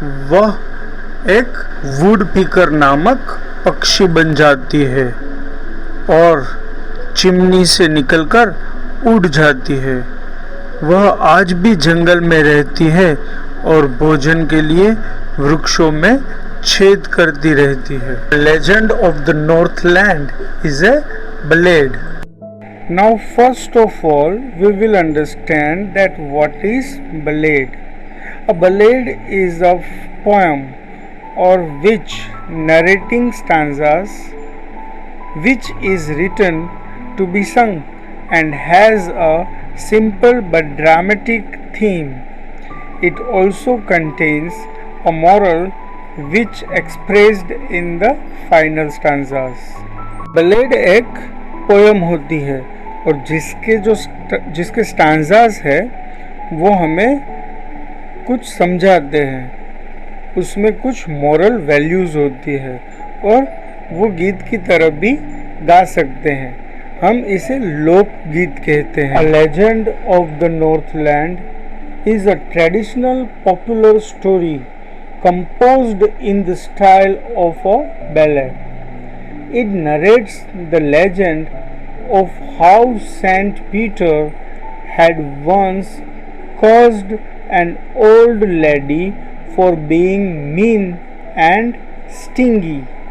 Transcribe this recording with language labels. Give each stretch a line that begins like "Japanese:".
Hindi: वह एक वुडपीकर नामक पक्षी बन जाती है और चिमनी से निकलकर उड़ जाती है। वह आज भी जंगल में रहती है और भोजन के लिए वृक्षों में छेद करती रहती है।
English: Legend of the Northland is a ballad. Now first of all we will understand that what is ballad. A ballad is a poem or which narrating stanzas which is written to be sung and has a simple but dramatic theme. It also contains a moral which expressed in the final stanzas.
Hindi: Blade एक poem होती है और जिसके स्टांजास है वो हमें कुछ समझाते हैं। उसमें कुछ मॉरल वैल्यूज़ होती है और वो गीत की तरह भी गा सकते हैं। हम इसे लोकगीत कहते हैं।
English: A Legend of the Northland is a traditional popular story composed in the style of a ballad. It narrates the legend of how Saint Peter had once cursed an old lady for being mean and stingy.